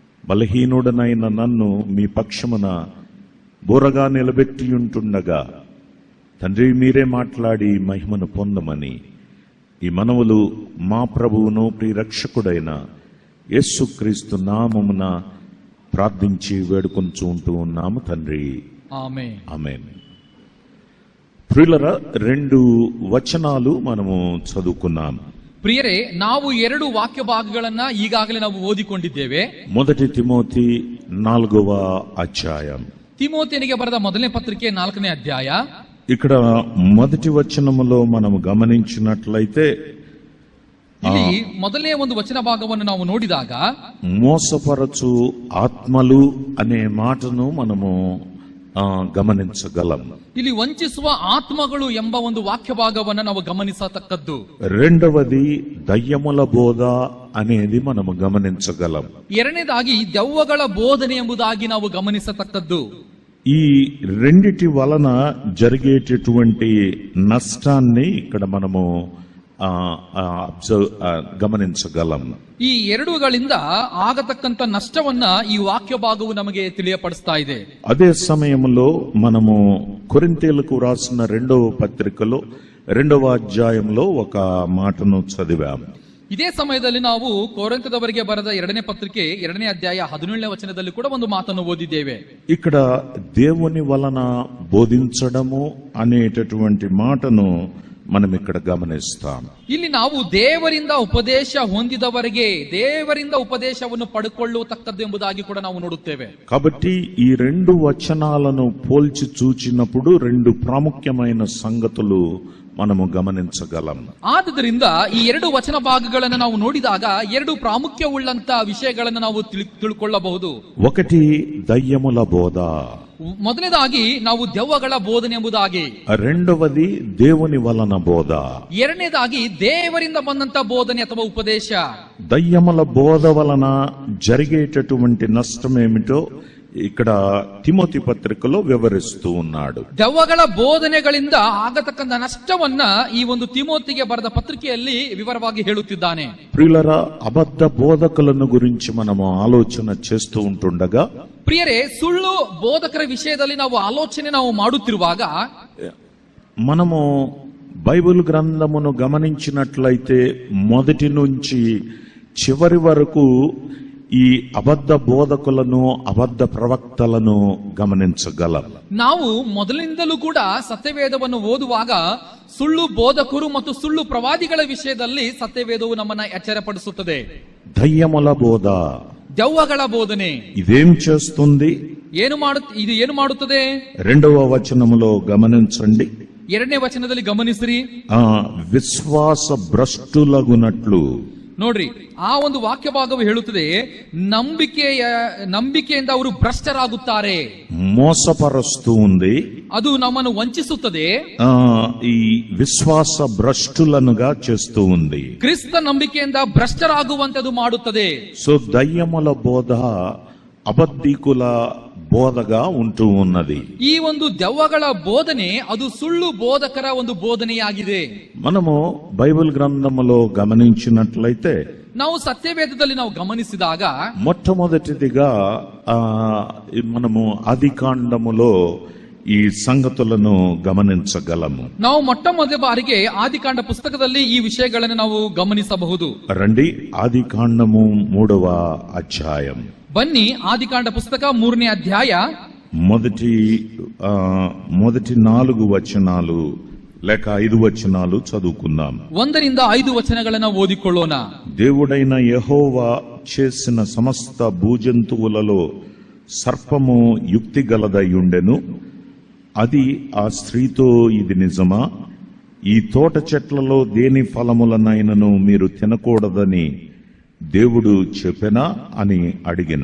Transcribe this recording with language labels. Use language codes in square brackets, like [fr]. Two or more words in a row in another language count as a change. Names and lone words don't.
[te] బలహీనుడనైన నన్ను మీ పక్షమున బోరగా నిలబెట్టియుంటుండగా తండ్రి మీరే మాట్లాడి మహిమను పొందమని ఈ మనవులు మా ప్రభువును ప్రియరక్షకుడైన యేసుక్రీస్తు నామమున ప్రార్థించి వేడుకొంచుంటూ ఉన్నాము తండ్రి. ఆమేన్. ఆమేన్. ప్రియులరా, 2 వచనాలు మనము చదువుకున్నాం. [kn] ಪ್ರಿಯರೇ, ನಾವು 2 ವಾಕ್ಯ ಭಾಗಗಳನ್ನ ಈಗಾಗಲೇ ನಾವು ಓದಿಕೊಂಡಿದ್ದೇವೆ. [te] 1 ತಿಮೋತಿ 4వ అధ్యాయం. [kn] ತಿಮೋತಿಯನಿಗೆ ಬರೆದ ಮೊದಲನೇ ಪತ್ರಿಕೆ 4ನೇ ಅಧ್ಯಾಯ. [te] ఇక్కడ మొదటి వచనములో మనము గమనించినట్లయితే [kn] ಇಲ್ಲಿ ಮೊದಲನೇ ಒಂದು ವಚನ ಭಾಗವನ್ನು ನಾವು ನೋಡಿದಾಗ [te] మోసపరచు ఆత్మలు అనే మాటను మనము గమనించగలం. [kn] ಇಲ್ಲಿ ವಂಚಿಸುವ ಆತ್ಮಗಳು ಎಂಬ ಒಂದು ವಾಕ್ಯ ಭಾಗವನ್ನು ನಾವು ಗಮನಿಸತಕ್ಕದ್ದು. [te] రెండవది దయ్యముల బోధ అనేది మనము గమనించగలం. [kn] ಎರಡನೇದಾಗಿ ದೆವ್ವಗಳ ಬೋಧನೆ ಎಂಬುದಾಗಿ ನಾವು ಗಮನಿಸತಕ್ಕದ್ದು. [te] ఈ రెండిటి వలన జరిగేటటువంటి నష్టాన్ని ఇక్కడ మనము గమనించగలం. [kn] ಈ ಎರಡುಗಳಿಂದ ಆಗತಕ್ಕಂತ ನಷ್ಟವನ್ನ ಈ ವಾಕ್ಯ ಭಾಗವು ನಮಗೆ ತಿಳಿಯಪಡಿಸ್ತಾ ಇದೆ. [te] అదే సమయంలో మనము కొరింథీయులకు రాసిన 2వ పత్రికలో 2వ అధ్యాయంలో ఒక మాటను చదివాము. [kn] ಇದೇ ಸಮಯದಲ್ಲಿ ನಾವು ಕೊರಿಂಥದವರಿಗೆ ಬರೆದ 2ನೇ ಪತ್ರಿಕೆ 2ನೇ ಅಧ್ಯಾಯ 17ನೇ ವಚನದಲ್ಲಿ ಕೂಡ ಒಂದು ಮಾತನ್ನು ಓದಿದ್ದೇವೆ. [te] ఇక్కడ దేవుని వలన బోధించడము అనేటటువంటి మాటను మనం ఇక్కడ గమనిస్తాం. [kn] ಇಲ್ಲಿ ನಾವು ದೇವರಿಂದ ಉಪದೇಶ ಹೊಂದಿದವರಿಗೆ ದೇವರಿಂದ ಉಪದೇಶವನ್ನು ಪಡೆದುಕೊಳ್ಳತಕ್ಕದ್ದು ಎಂಬುದಾಗಿ ಕೂಡ ನಾವು ನೋಡುತ್ತೇವೆ. [te] కాబట్టి ఈ 2 వచనాలను పోల్చి చూచినప్పుడు 2 ప్రాముఖ్యమైన సంగతులు మనము గమనించగలం. [kn] ಆದ್ದರಿಂದ ಈ 2 ವಚನ ಭಾಗಗಳನ್ನು ನಾವು ನೋಡಿದಾಗ 2 ಪ್ರಾಮುಖ್ಯವುಳ್ಳಂತ ವಿಷಯಗಳನ್ನು ನಾವು ತಿಳ್ಕೊಳ್ಳಬಹುದು. [te] ఒకటి దయ్యముల బోధ, [kn] ಮೊದಲನೇದಾಗಿ ನಾವು ದೆವ್ವಗಳ ಬೋಧನೆ ಎಂಬುದಾಗಿ, [te] రెండవది దేవుని వలన బోధ, [kn] ಎರಡನೇದಾಗಿ ದೇವರಿಂದ ಬಂದಂತ ಬೋಧನೆ ಅಥವಾ ಉಪದೇಶ. [te] దయ్యముల బోధ వలన జరిగేటటువంటి నష్టం ఏమిటో ఇక్కడ తిమోతి పత్రికలో వివరిస్తూ ఉన్నాడు. [kn] ದೆವ್ವಗಳ ಬೋಧನೆಗಳಿಂದ ಆಗತಕ್ಕಂತ ನಷ್ಟವನ್ನ ಈ ಒಂದು ತಿಮೋತಿಗೆ ಬರೆದ ಪತ್ರಿಕೆಯಲ್ಲಿ ವಿವರವಾಗಿ ಹೇಳುತ್ತಿದ್ದಾನೆ. [te] ప్రియులరా, అబద్ధ బోధకులను గురించి మనము ఆలోచన చేస్తూ ఉంటుండగా, [kn] ಪ್ರಿಯರೇ, ಸುಳ್ಳು ಬೋಧಕರ ವಿಷಯದಲ್ಲಿ ನಾವು ಆಲೋಚನೆ ಮಾಡುತ್ತಿರುವಾಗ [te] మనము బైబిల్ గ్రంథమును గమనించినట్లయితే మొదటి నుంచి చివరి వరకు ఈ అబద్ధ బోధకులను అబద్ధ ప్రవక్తలను గమనించగలం. [kn] ನಾವು ಮೊದಲಿನಿಂದಲೂ ಕೂಡ ಸತ್ಯವೇದವನ್ನು ಓದುವಾಗ ಸುಳ್ಳು ಬೋಧಕರು ಮತ್ತು ಸುಳ್ಳು ಪ್ರವಾದಿಗಳ ವಿಷಯದಲ್ಲಿ ಸತ್ಯವೇದವು ನಮ್ಮನ್ನ ಎಚ್ಚರಪಡಿಸುತ್ತದೆ. [te] దయ్యముల బోధ, [kn] ದೆವ್ವಗಳ ಬೋಧನೆ [te] ఇదేం చేస్తుంది? [kn] ಇದು ಏನು ಮಾಡುತ್ತದೆ? [te] 2వ వచనములో గమనించండి. [kn] 2ನೇ ವಚನದಲ್ಲಿ ಗಮನಿಸಿರಿ. [te] విశ్వాస భ్రష్టులగునట్లు. [kn] ನೋಡ್ರಿ, ಆ ಒಂದು ವಾಕ್ಯ ಭಾಗವು ಹೇಳುತ್ತದೆ, ನಂಬಿಕೆಯಿಂದ ಅವರು ಭ್ರಷ್ಟರಾಗುತ್ತಾರೆ. [te] మోసపరుస్తూ ఉంది. [kn] ಅದು ನಮ್ಮನ್ನು ವಂಚಿಸುತ್ತದೆ. [te] ఈ విశ్వాಸ భ్రష్టులనుగా చేస్తూ ఉంది. [kn] ಕ್ರಿಸ್ತ ನಂಬಿಕೆಯಿಂದ ಭ್ರಷ್ಟರಾಗುವಂತದು ಮಾಡುತ್ತದೆ. [te] సో దయ్యముల బోధ అబద్ధికుల బోధగా ఉంటూ ఉన్నది. [kn] ಈ ಒಂದು ದೆವ್ವಗಳ ಬೋಧನೆ ಅದು ಸುಳ್ಳು ಬೋಧಕರ ಒಂದು ಬೋಧನೆಯಾಗಿದೆ. [te] మనము బైబిల్ గ్రంథములో గమనించినట్లయితే, [kn] ನಾವು ಸತ್ಯವೇದದಲ್ಲಿ ನಾವು ಗಮನಿಸಿದಾಗ [te] మొట్టమొదటిదిగా మనము ఆదికాండములో ఈ సంగతులను గమనించగలము. [kn] ನಾವು ಮೊಟ್ಟಮೊದಲ ಬಾರಿಗೆ ಆದಿಕಾಂಡ ಪುಸ್ತಕದಲ್ಲಿ ಈ ವಿಷಯಗಳನ್ನು ನಾವು ಗಮನಿಸಬಹುದು. [te] రండి, ఆదికాండము 3వ అధ్యాయం. [kn] ಬನ್ನಿ, ಆದಿಕಾಂಡ ಪುಸ್ತಕ 3ನೇ ಅಧ್ಯಾಯ [te] మొదటి 4 వచనాలు లేక 5 వచనాలు చదువుకుందాం. [kn] 1ರಿಂದ 5 వచనಗಳನ್ನು ಓದಿಕೊಳ್ಳೋಣ. [te] దేవుడైన యెహోవా చేసిన సమస్త భూజంతువులలో సర్పము యుక్తి గలదయుండెను. అది ఆ స్త్రీతో, ఇది నిజమా? ఈ తోట చెట్లలో దేని ఫలములనైనను మీరు తినకూడదని దేవుడు చెప్పెనా అని అడిగెను.